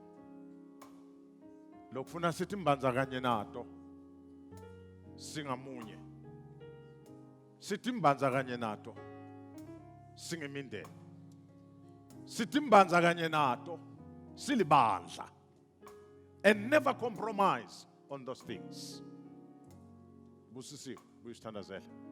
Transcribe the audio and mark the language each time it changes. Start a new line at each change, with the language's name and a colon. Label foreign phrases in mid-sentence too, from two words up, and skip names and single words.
Swati: Lokufuna sithi mbandzakanye nato singamunye. Sithi mbandzakanye nato singemindeni. Sithi mbandzakanye nato silibandla.
English: And never compromise on those things.
Swati: Busisi buyisithandazela.